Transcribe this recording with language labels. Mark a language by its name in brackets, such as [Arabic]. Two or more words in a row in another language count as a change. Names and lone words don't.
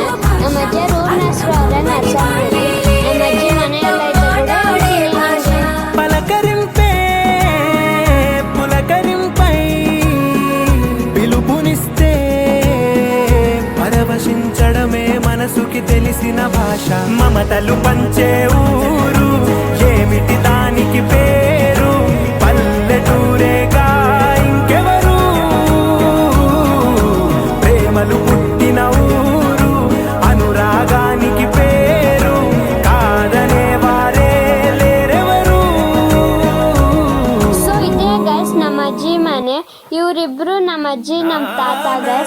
[Kannada] ನಮ್ಮ ಅಜ್ಜ ಊರಿನ ಹೆಸರು ಅವರ ನರ್ಸಮ್ಮ. ನಮ್ಮ ಅಜ್ಜಿ ಮನೆಯಲ್ಲ [Telugu] పలకరింపే పులకరింపై పిలుపునిస్తే పరవశించడమే మనసుకి తెలిసిన భాష. మమతలు పంచే ఊరు ఏమిటి దానికి పేరు? పల్లెటూరేగా ఇంకెవరు? ప్రేమలు పుట్టిన ఊరు, అనురాగానికి పేరు కాదనే వారే లేరెవరు. [Kannada] ಸೊ ಇದೇ ಗೈಸ್ ನಮ್ಮ ಅಜ್ಜಿ ಮನೆ. ಇವರಿಬ್ರು ನಮ್ಮ ಅಜ್ಜಿ ನಮ್ಮ ತಾತ ಗೈಸ್.